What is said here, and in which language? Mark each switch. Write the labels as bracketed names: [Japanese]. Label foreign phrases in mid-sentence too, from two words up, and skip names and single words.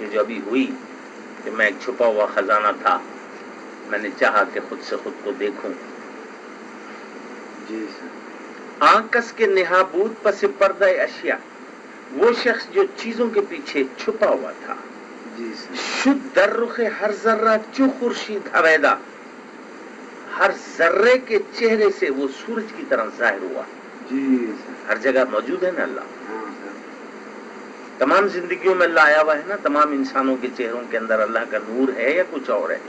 [Urdu] یہ جو ابھی ہوئی کہ میں ایک چھپا ہوا خزانہ تھا، میں نے چاہا کہ خود سے خود کو دیکھوں. جی سر [Persian] آنکس کے نہابود پس پردہ اشیاء، [Urdu] وہ شخص جو چیزوں کے پیچھے چھپا ہوا تھا. جی سر [Persian] شد در رخ ہر ذرہ چو خورشید حویدہ، [Urdu] ہر ذرے کے چہرے سے وہ سورج کی طرح ظاہر ہوا. جی سر ہر جگہ موجود ہے نا اللہ، ہاں سر تمام زندگیوں میں اللہ آیا ہوا ہے نا. تمام انسانوں کے چہروں کے اندر اللہ کا نور ہے یا کچھ اور ہے.